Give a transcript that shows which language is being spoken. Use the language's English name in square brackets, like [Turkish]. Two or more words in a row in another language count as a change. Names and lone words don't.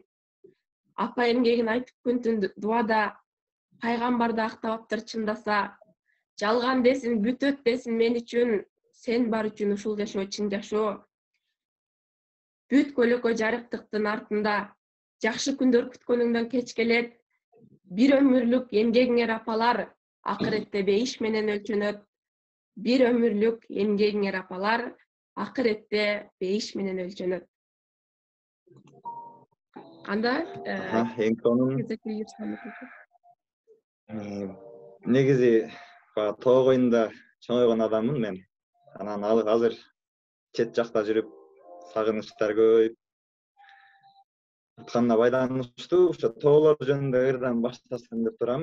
[Kyrgyz] Апа эмгегин айтып күн түн дуада, пайгамбарды актабаптыр чындаса. Жалган десин, бүтөт десин мен үчүн, сен бар үчүн ушул жашоо чын жашоо. Бүт көлөкө жарыктыктын артында, жакшы күндөр күткөнүңдөн кеч келет. Бир өмүрлүк эмгегиңер апалар, акыретте бейиш менен өлчөнөт. Бир өмүрлүк эмгегиңер апалар, акыретте бейиш менен өлчөнөт. Anda Eң сонун негизи тоо коюнда чоңойгон адаммын мен. Анан азыр чет жакта жүрүп, сагынычтар көбөйүп, атканына байланыштуу ошо тоолор жөнүндө ырдан баштасам деп турам.